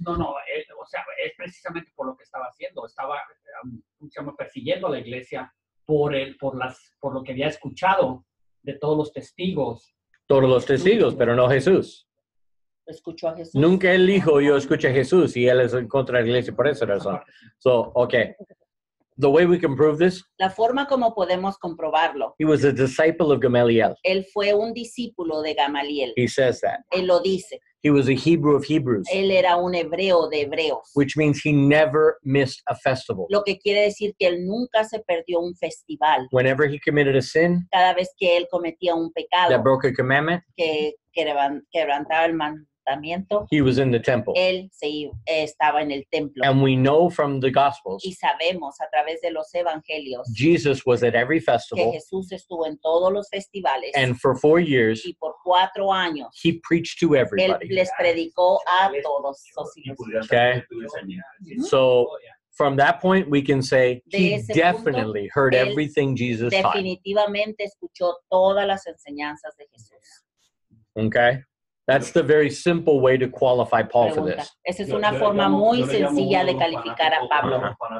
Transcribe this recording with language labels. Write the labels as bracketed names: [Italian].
[Spanish] No, o sea, es precisamente por lo que estaba haciendo. Estaba persiguiendo a la iglesia por lo que había escuchado de todos los testigos. Todos los testigos, pero no Jesús. Escuchó a Jesús. Nunca él dijo, yo escuché a Jesús y él es en contra de la iglesia por esa razón. So, ok. [English] the way we can prove this, [Spanish] La forma como podemos comprobarlo, [English] he was a disciple of Gamaliel. [Spanish] él fue un discípulo de Gamaliel. [English] He says that. [Spanish] Él lo dice. [English] He was a Hebrew of Hebrews, [Spanish] Él era un hebreo de hebreos. [English] which means he never missed a festival. [Spanish] Lo que quiere decir que él nunca se perdió un festival. [English] Whenever he committed a sin [Spanish] Cada vez que él cometía un pecado [English] that broke a commandment, [Spanish] que quebrantaba el mandamiento, [English] he was in the temple. [Spanish] él estaba en el templo. [English] And we know from the Gospels, [Spanish] Y sabemos a través de los evangelios [English] Jesus was at every [Spanish] que [English] festival, [Spanish] Jesús estuvo en todos los festivales [English] and for 4 years, [Spanish] y por 4 años [English] he preached to [Spanish] él [English] everybody. [Spanish] les predicó a todos. [English] Okay? So from that point, we can say [Spanish] De [English] he [Spanish] ese punto, [English] definitely heard [Spanish] él [English] everything Jesus taught. [Spanish] Definitivamente escuchó todas las enseñanzas de Jesús. [English] Okay? That's the very simple way to qualify Paul for [Spanish] Pregunta. [English] this. [Spanish] Esa es una forma muy sencilla de calificar a Pablo.